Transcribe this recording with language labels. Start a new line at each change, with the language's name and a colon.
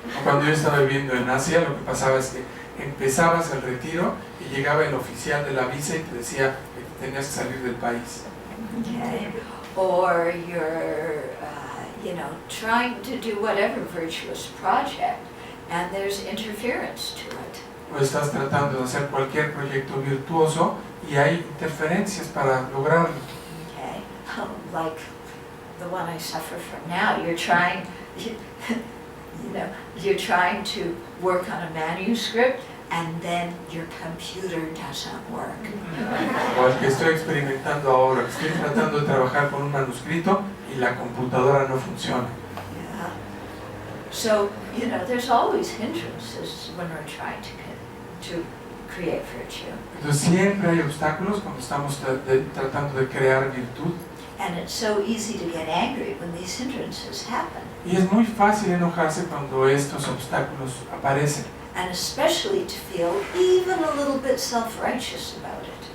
Spanish: Cuando yo estaba viviendo en Asia, lo que pasaba es que empezabas el retiro y llegaba el oficial de la visa y te decía que tenías que salir del país.
English: Okay, or you're, trying to do whatever virtuous project and there's interference to it.
Spanish: O estás tratando de hacer cualquier proyecto virtuoso y hay interferencias para lograrlo.
English: Okay, like the one I suffer from now. You're trying, you're trying to work on a manuscript and then your computer doesn't work.
Spanish: O el que estoy experimentando ahora, estoy tratando de trabajar con un manuscrito y la computadora no funciona.
English: Yeah. So, there's always hindrances when we're trying to create virtue.
Spanish: Entonces siempre hay obstáculos cuando estamos tratando de crear virtud.
English: And it's so easy to get angry when these hindrances happen.
Spanish: Y es muy fácil enojarse cuando estos obstáculos aparecen.
English: And especially to feel even a little bit self-righteous about it.